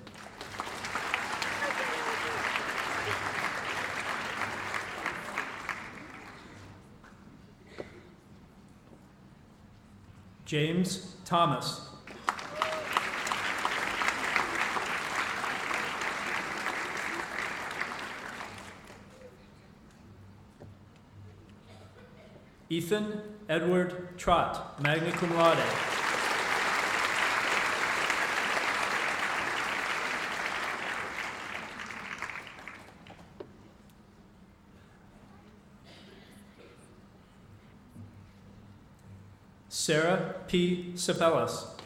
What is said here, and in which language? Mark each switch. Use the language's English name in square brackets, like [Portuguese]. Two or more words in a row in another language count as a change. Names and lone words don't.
[English] James Thomas. Ethan Edward Trott, [Latin] magna cum laude. [English] Sarah P. Sabelas.